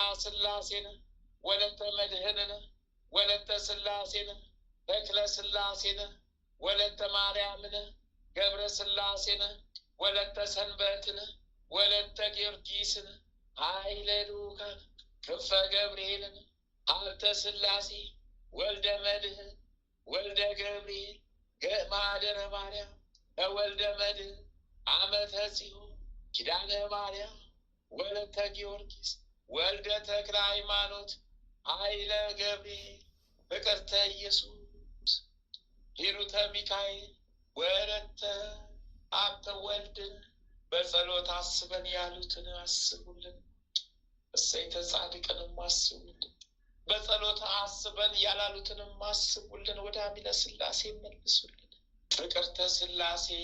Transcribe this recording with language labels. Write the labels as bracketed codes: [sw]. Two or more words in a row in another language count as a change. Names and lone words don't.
[am] ሥላሴን፣ ወለተ መድኅንን፣ ወለተ ሥላሴን፣ ተክለ ሥላሴን፣ ወለተ ማርያምን፣ ገብረ ሥላሴን፣ ወለተ ሰንበትን፣ ወለተ ጊዮርጊስን፣ ኃይለ ልዑካን፣ ክንፈ ገብርኤልን፣ ሀብተ ሥላሴ፣ ወልደ መድኅን፣ ወልደ ገብርኤል፣ ማኅደረ ማርያም፣ ወልደ መድኅን፣ ዓመተ ጽዮን፣ ኪዳነ ማርያም፣ ወለተ ጊዮርጊስ፣ ወልደ ተክለ ሃይማኖት፣ ኃይለ ገብርኤል፣ ፍቅርተ ኢየሱስ፣ ሂሩተ ሚካኤል፣ ወለተ ሀብተ ወልድን በጸሎት አስበን ያሉትን አስቡልን። እሰይተ ጻድቅንም አስቡልን። በጸሎት አስበን ያላሉትንም አስቡልን። ወደ አሚነ ሥላሴ መልሱልን። ፍቅርተ ሥላሴ